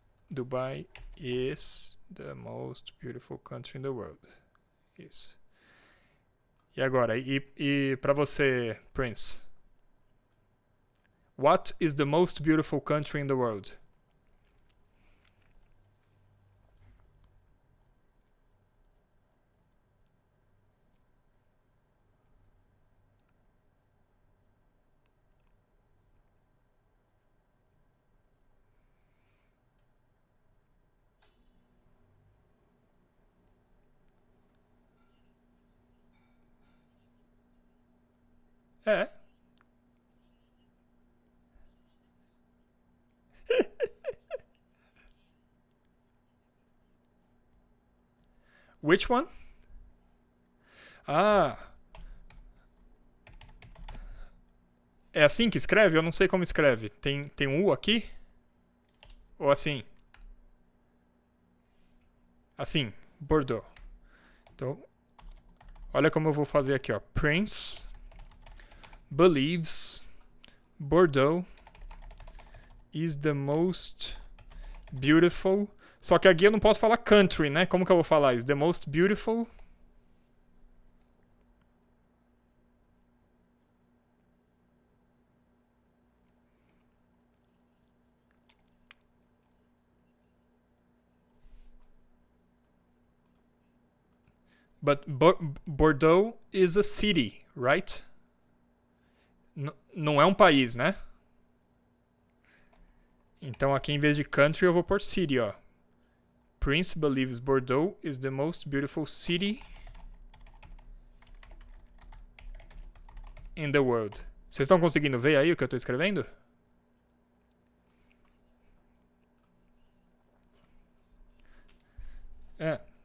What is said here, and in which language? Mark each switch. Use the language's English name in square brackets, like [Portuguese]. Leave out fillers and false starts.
[English] Dubai is the most beautiful country in the world. [Portuguese] Isso. E agora, e para você, Prince? [English] What is the most beautiful country in the world? [Portuguese] É. [English] Which one? [Portuguese] Ah, é assim que escreve? Eu não sei como escreve. Tem um U aqui? Ou assim? Assim, Bordeaux. Então, olha como eu vou fazer aqui, ó. [English] Prince believes Bordeaux is the most beautiful. [Portuguese] Só que aqui eu não posso falar country, né? Como que eu vou falar? [English] Is the most beautiful. But Bordeaux is a city, right? [Portuguese] Não é um país, né? Então aqui em vez de country eu vou por city, ó. [English] Prince believes Bordeaux is the most beautiful city in the world. [Portuguese] Vocês estão conseguindo ver aí o que eu estou escrevendo? É.